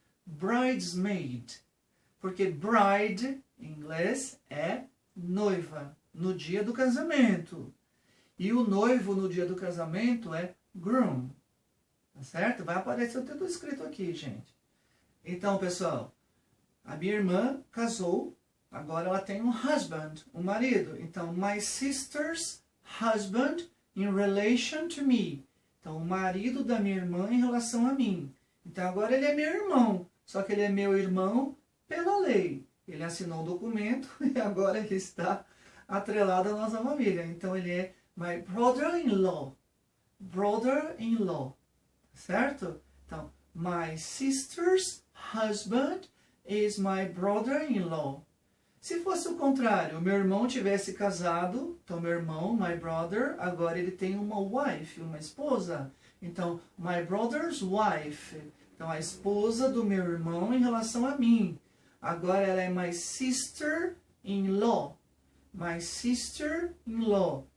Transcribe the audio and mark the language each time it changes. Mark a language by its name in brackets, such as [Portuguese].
[Portuguese] Bridesmaid. Porque bride, em inglês, é noiva, no dia do casamento. E o noivo, no dia do casamento, é groom. Tá certo? Vai aparecer tudo escrito aqui, gente. Então, pessoal, a minha irmã casou. Agora ela tem um husband, um marido. Então, [English] my sister's husband in relation to me. [Portuguese] Então, o marido da minha irmã em relação a mim. Então, agora ele é meu irmão. Só que ele é meu irmão pela lei. Ele assinou o documento e agora ele está atrelado à nossa família. Então, ele é [English] my brother-in-law. Brother-in-law. [Portuguese] Certo? Então, [English] my sister's husband is my brother-in-law. [Portuguese] Se fosse o contrário, meu irmão tivesse casado, então meu irmão, [English] my brother, [Portuguese] agora ele tem uma wife, uma esposa. Então, [English] my brother's wife. [Portuguese] Então, a esposa do meu irmão em relação a mim. Agora ela é [English] my sister-in-law. My sister-in-law.